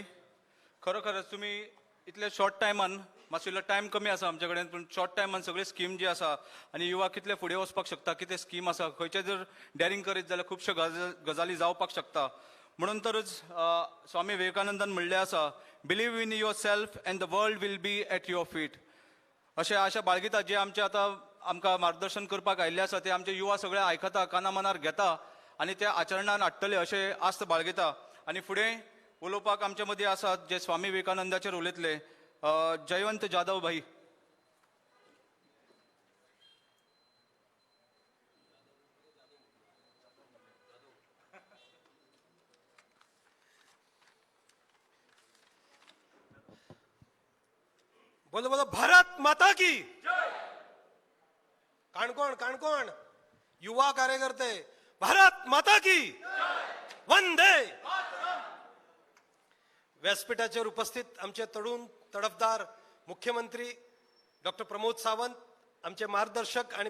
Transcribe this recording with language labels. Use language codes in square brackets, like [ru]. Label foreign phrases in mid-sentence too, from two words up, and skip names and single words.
[kok] खरोखरच तुम्ही इतले शॉर्ट टायमान मातसो इल्लो टायम कमी आसा आमचे कडेन पूण शॉर्ट टायमान सगळी स्कीम जी आसा आनी युवा कितले फुडें वचपाक शकता कितें स्कीम आसा खंयचे जर डॅरिंग करीत जाल्यार खुबश्यो गजाली जावपाक शकता. म्हणून तरच स्वामी विवेकानंदान म्हणलें आसा [en] believe in your self and the world will be at your feet. [kok] अशें आशा बाळगिता जे आमचे आतां आमकां मार्गदर्शन करपाक आयिल्ले आसा ते आमचे युवा सगळे आयकता काना मनार घेता आनी ते आचरणान हाडटले अशें आस्त बाळगिता. आनी फुडें उलोवपाक आमचे मदीं आसात जे स्वामी विवेकानंदाचेर उलयतले जयवंत जाधव भाई. [hi] बोलो बोलो भारत माता की काणकोण काणकोण [kok] युवा कार्यकर्ते [hi] भारत माता की वंदे. [kok] व्यासपीठाचेर उपस्थित आमचे तरुण तडफदार मुख्यमंत्री डॉक्टर प्रमोद सावंत, आमचे मार्गदर्शक आणि